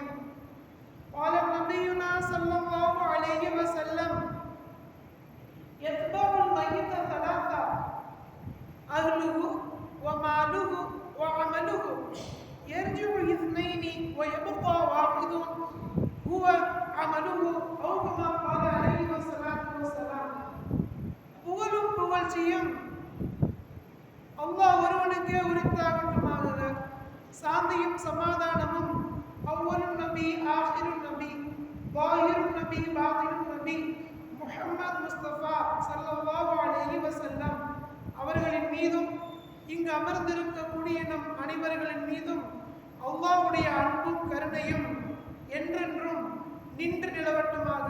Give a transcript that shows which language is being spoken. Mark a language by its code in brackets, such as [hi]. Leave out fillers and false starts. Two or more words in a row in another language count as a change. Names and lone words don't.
[ar] قال نبينا صلى الله عليه وسلم: يتبع الميت ثلاثة: أهله وماله وعمله، يرجع اثنين ويبقى واحد هو عمله، أو كما قال عليه الصلاة والسلام. [ta] புகழும் புகழ்ச்சியும் அல்லாஹ் ஒருவனுக்கே உரித்தாகட்டுமாக. சாந்தியும் சமாதானமும் அவ்வலும் நபி, ஆஹிரும் நபி, வாஹிரும் நபி, பாத்தினும் நபி முஹம்மது முஸ்தபா [ar] صلى الله عليه وسلم [ta] அவர்களின் மீதும் இங்கு அமர்ந்திருக்கக்கூடிய நம் அனைவர்களின் மீதும் அல்லாஹ்வுடைய அன்பும் கருணையும் என்றென்றும் நின்று நிலவட்டுமாக.